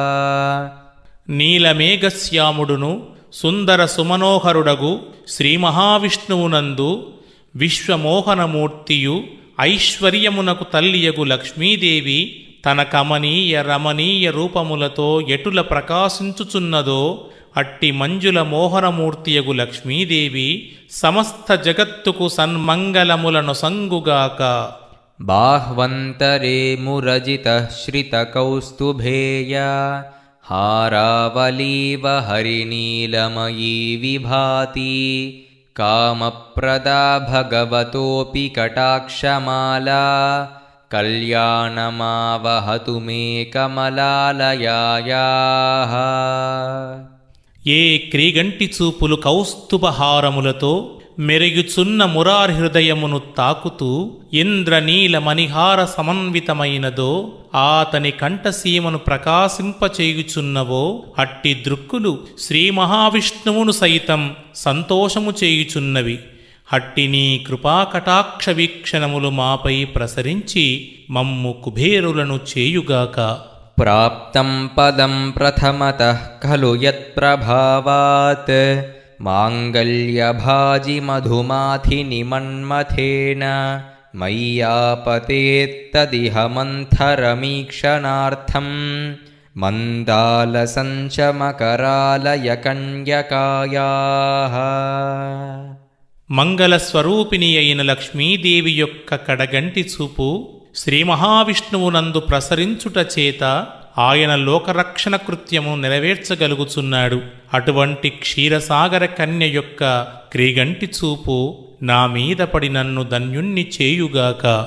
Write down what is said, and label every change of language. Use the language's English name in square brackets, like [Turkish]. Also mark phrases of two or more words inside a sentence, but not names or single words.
[Telugu] నీలమేఘశ్యాముడును సుందర సుమనోహరుడగు శ్రీ మహావిష్ణువునందు విశ్వమోహనమూర్తియు ఐశ్వర్యమునకు తల్లియగు లక్ష్మీదేవి తన కమనీయ రమణీయ రూపములతో ఎటుల ప్రకాశించుచున్నదో అట్టి మంజుల మోహనమూర్తియగు లక్ష్మీదేవి సమస్త జగత్తుకు సన్మంగళములను సంగుగాక. [Sanskrit] బాహ్వంతరే మురజిత శ్రిత కౌస్తుభేయ हारावलीव हरिनीलमयी विभाति कामप्रदा भगवतोऽपि कटाक्षमाला कल्याणमावहतु मे कमलालयायाः। [Telugu] ఏ క్రీగంటి చూపులు కౌస్తుభహారములతో మెరుగుచున్న మురారి హృదయమును తాకుతూ ఇంద్రనీల మణిహార సమన్వితమైనదో ఆతని కంఠసీమను ప్రకాశింపచేయుచున్నవో అట్టి దృక్కులు శ్రీ మహావిష్ణువును సైతం సంతోషము చేయుచున్నవి. అట్టి నీ కృపాకటాక్ష వీక్షణములు మాపై ప్రసరించి మమ్ము కుబేరులను చేయుగాక. [Sanskrit] प्राप्तं पदं प्रथमतः खलु यत्प्रभावात् माङ्गल्यभाजिमधुमाथिनिमन्मथेन मय्यापतेत्तदिह मन्थरमीक्षणार्थं मन्दालसञ्चमकरालयकन्यकायाः. [Telugu] మంగళస్వరూపిణి అయిన లక్ష్మీదేవి యొక్క కడగంటి చూపు శ్రీ మహావిష్ణువునందు ప్రసరించుట చేత ఆయన లోకరక్షణ కృత్యము నెరవేర్చగలుగుచున్నాడు. అటువంటి క్షీరసాగర కన్య యొక్క క్రీగంటి చూపు నా మీద పడి నన్ను ధన్యుణ్ణి చేయుగాక.